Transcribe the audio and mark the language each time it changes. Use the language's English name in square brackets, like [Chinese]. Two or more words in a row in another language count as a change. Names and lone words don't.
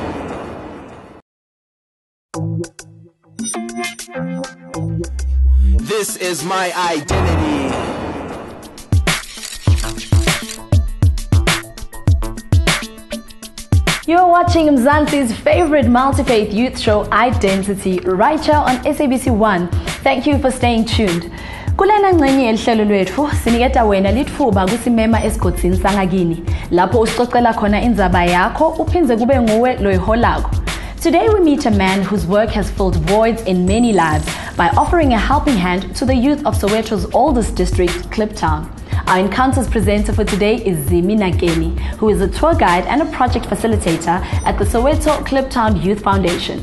[English] This is my identity. You're watching Mzansi's favorite multi-faith youth show, i-Dentity, right here on SABC 1. Thank you for staying tuned. [Swati] Kulena ngcenye elihlelo lwethu siniketa wena litfuba kusimema esigodini sangakini lapho usicocela khona indzaba yakho uphinze kube nguwe loyiholako. [English] Today we meet a man whose work has filled voids in many lives by offering a helping hand to the youth of Soweto's oldest district, Kliptown. Our Encounters presenter for today is Zimina Kelly, who is a tour guide and a project facilitator at the Soweto Kliptown Youth Foundation.